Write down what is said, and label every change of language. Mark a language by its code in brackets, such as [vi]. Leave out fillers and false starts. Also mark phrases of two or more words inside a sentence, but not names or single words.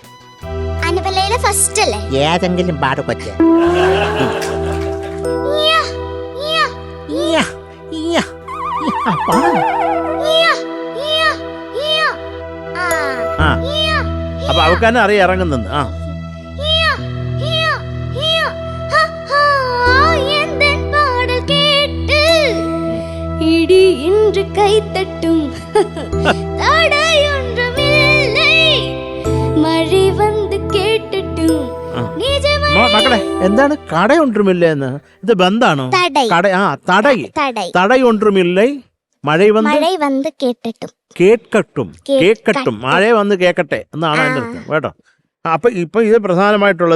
[ml] അനുപല്ലയിലെ ഫസ്റ്റ് അല്ലേ? ഏതെങ്കിലും പാട് പറ്റിയ അപ്പൊ അവക്കാനെ അറിയാം ഇറങ്ങുന്നെന്ന്. ആ, [ta] இடி என்று கை தட்டும் தடையொன்றுமில்லை மழை வந்து கேட்டட்டும். [ml] മക്കളെ, എന്താണ് കടയൊണ്ടുമില്ല എന്ന്? ഇത് ബന്ധാണോ? കട. ആ, തടയൊണ്ടുമില്ലേ മഴ വന്ന് കേക്കട്ടും. മഴ വന്ന് കേക്കട്ടെ എന്നാണ് അതിന്റെ അർത്ഥം കേട്ടോ. അപ്പൊ ഇപ്പൊ ഇത് പ്രധാനമായിട്ടുള്ളത്.